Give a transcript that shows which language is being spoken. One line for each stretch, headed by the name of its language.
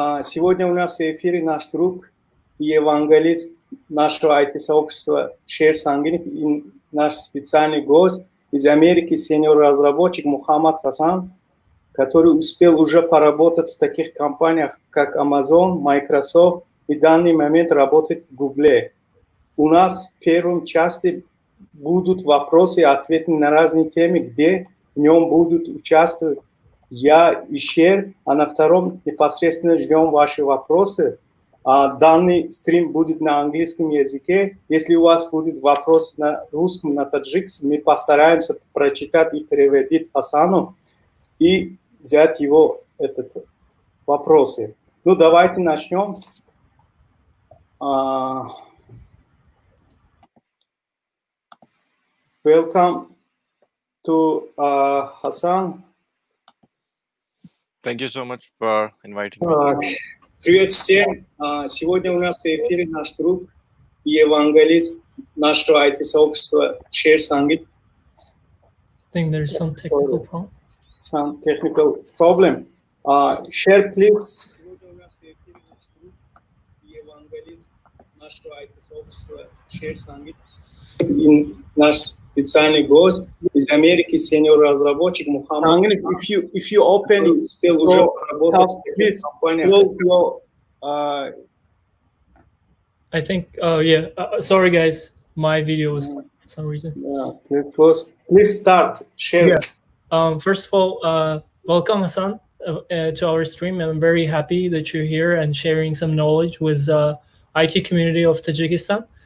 Russian: Сегодня у нас в эфире наш друг и евангелист нашего IT-сообщества Hasan и наш специальный гость из Америки, сеньор-разработчик Хасан, который успел уже поработать в таких компаниях, как Amazon, Microsoft и в данный момент работает в Google. У нас в первом части будут вопросы и ответы на разные темы, где в нем будут участвовать я и Шер, а на втором непосредственно ждем ваши вопросы. Данный стрим будет на английском языке. Если у вас будет вопрос на русском, на таджикском, мы постараемся прочитать и переводить Хасану и взять его вопросы. Ну, давайте начнем.
English: Welcome to Hasan. Thank you so much for inviting me.
Russian: Привет всем. Сегодня у нас в эфире наш друг и евангелист нашего IT-сообщества Hasan.
English: I think there's some technical problem. Some technical problem. Share, please.
Russian: Сегодня у нас в эфире наш друг и евангелист нашего IT-сообщества Hasan. Наш специальный гость из Америки, сеньор-разработчик Мухаммад.
English: If you open,
Russian: успел уже поработать в таких компаниях.
English: I think, sorry guys, my video was for some reason. Yeah, please start, share. Yeah. First of all, welcome Hasan to our stream. I'm very happy that you're here and sharing some knowledge with IT community of Tajikistan.